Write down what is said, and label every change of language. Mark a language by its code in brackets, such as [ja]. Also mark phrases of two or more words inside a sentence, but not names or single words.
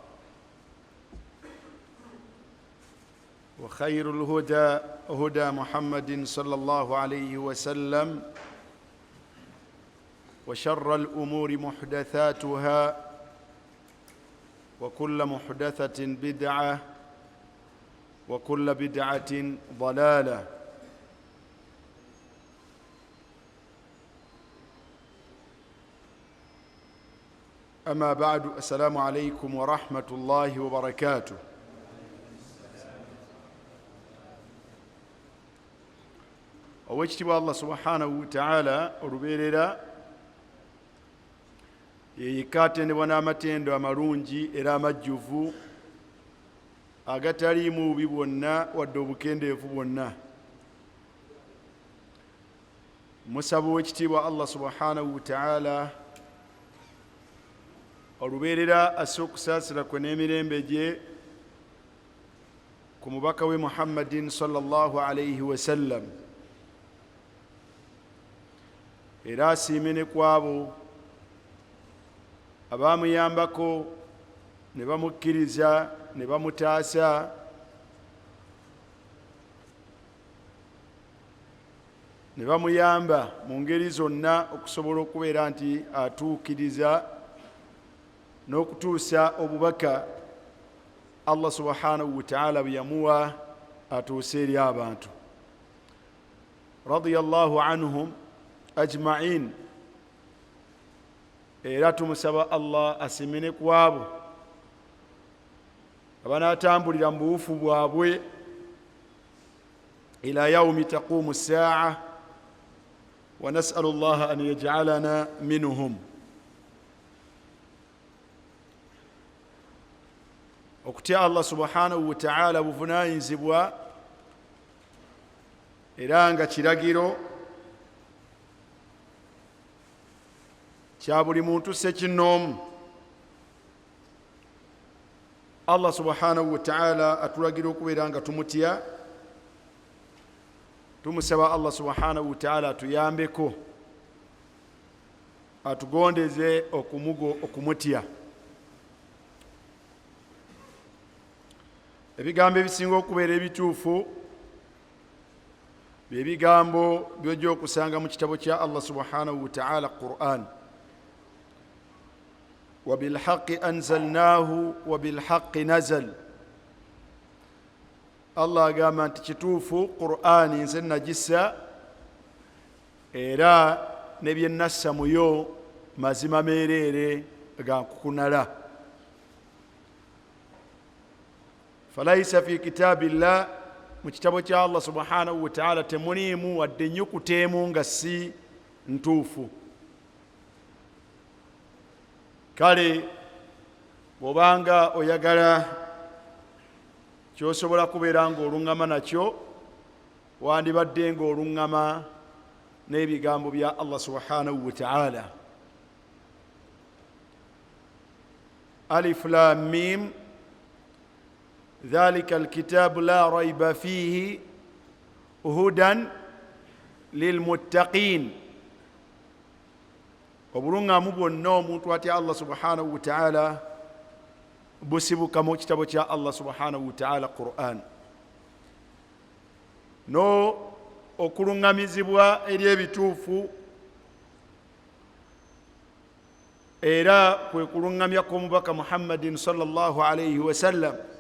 [ar] وخير الهدى هدى محمد صلى الله عليه وسلم، وشر الأمور محدثاتها، وكل محدثة بدعة، وكل بدعة ضلالة. أما بعد، السلام عليكم ورحمة الله وبركاته. [lg] Oweekitiibwa Allah [ar] سبحانه وتعالى [lg] olubeerera yekka atendebwa n'amatendo amalungi era amajjuvu agataliimu bubi bwonna wadde obukendeevu bwonna. Musaba oweekitiibwa Allah [ar] سبحانه وتعالى [lg] olubeerera asse okusaasira kwe n'emirembe gye ku mubaka we Muhammadin [ar] صلى الله عليه وسلم, [lg] era asiime ne kwabo abaamuyambako ne bamukkiriza ne bamutaasa ne bamuyamba mu ngeri zonna okusobola okubeera nti atuukiriza n'okutuusa obubaka Allah [ar] سبحانه وتعالى [lg] bwe yamuwa atuuse eri abantu. [ar] رضي الله عنهم أجمعين. [lg] Era tumusaba Allah asimene ku abo abanaatambulira mu buwufu bwabwe [ar] إلى يوم تقوم الساعة ونسأل الله أن يجعلنا منهم. [lg] Okutya Allah [ar] سبحانه وتعالى [lg] buvunaanyizibwa era nga kiragiro kya buli muntu ssekinnoomu. Allah [ar] سبحانه وتعالى [lg] atulagira okubeera nga tumutya. Tumusaba Allah [ar] سبحانه وتعالى [lg] atuyambeko, atugondeze okumutya. Ebigambo ebisinga okubeera ebituufu bye bigambo by'ojja okusanga mu kitabo kya Allah [ar] سبحانه وتعالى, [lg] Qur'an. [ar] وبالحق أنزلناه وبالحق نزل. [lg] Allah agamba nti kituufu Qur'ani nze nagissa era ne bye nassa muyo mazima meereere ga nkukunala. [ar] فليس في كتاب الله, [lg] mu kitabo kya Allah [ar] سبحانه وتعالى [lg] temuliimu wadde ennyukuta emu nga si ntuufu. Kale bw'obanga oyagala ky'osobola kubeera ng'oluŋŋama nakyo, wandibadde ng'oluŋŋama n'ebigambo bya Allah [ar] سبحانه وتعالى. الم ذلك الكتاب لا ريب فيه هدى للمتقين. [lg] obulungamu bwonna omuntu atya Allah [ar] سبحانه وتعالى [lg] busibuka mu kitabo kya Allah [ar] سبحانه وتعالى [lg] Qur'an. No okulungamizibwa eri ebituufu era kwe kulungamya kw'omubaka Muhammadin [ar] صلى الله عليه وسلم.